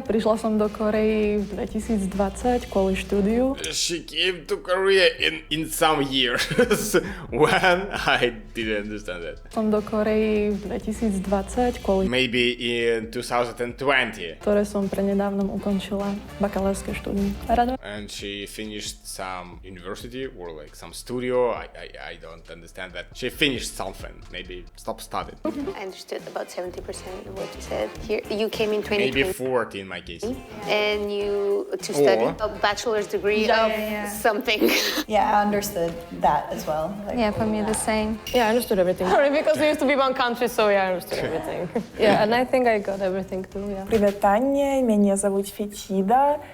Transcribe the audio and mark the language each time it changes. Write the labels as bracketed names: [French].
[Slovak] Prišla som do Korei v 2020 kvôli štúdiu. [English] She came to Korea in some years when I didn't understand that. [Slovak] Som do Korei v 2020 kvôli [English] Maybe in 2020. [Slovak] ktoré som prednedávnom ukončila bakalárske štúdium. Rada. [English] And she finished some university or like some studio. I don't understand that. She finished something. Maybe stop studying. I understood about 70% of what you said. Here, you came in 2020. Maybe 40 in my case. And you to study Or- a bachelor's degree of something. Yeah, I understood that as well. Like, Yeah, for me the same. Yeah, I understood everything. Sorry, because we used to be one country, so yeah, I understood everything. Yeah, and I think I got everything too, yeah. [Russian] Привет, Таня, меня зовут Фетида.